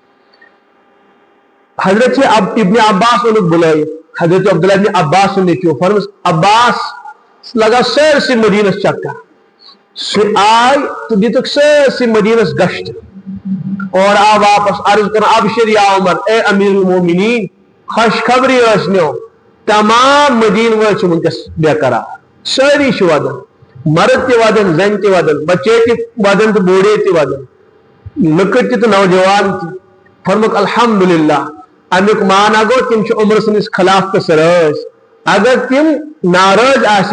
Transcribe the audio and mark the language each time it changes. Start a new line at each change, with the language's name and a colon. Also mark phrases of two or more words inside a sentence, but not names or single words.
Kashmiri: حضرت ابن عباس اوٚنُکھ بُلٲیِتھ حضرت عبداللہ ابن عباس سُنٛد نیٚچوٗ فرموس عباس لگاو سٲرسٕے مدیٖنس چکر سُہ آے تہٕ دِتُکھ سٲرسٕے مدیٖنس گشت اور آو واپس عرض کران
Arabic: ابشر یا عمر
Kashmiri: اے امیر المومنین خوشخبری ٲسنو تمام مدیٖنہٕ وٲلۍ چھِ وٕنکیٚس بے قرار سٲری چھِ ودان مرد تہِ ودان زنہِ تہِ ودان بچے تہِ ودان تہٕ بوڑے تہِ ودان لۄکٕٹۍ تہِ تہٕ نوجوان تہِ فرموکھ الحمدللہ امیُک معنی گوٚو تِم چھِ عمر سٕنٛدِس خلافتس رٲضۍ اگر تِم ناراض آسن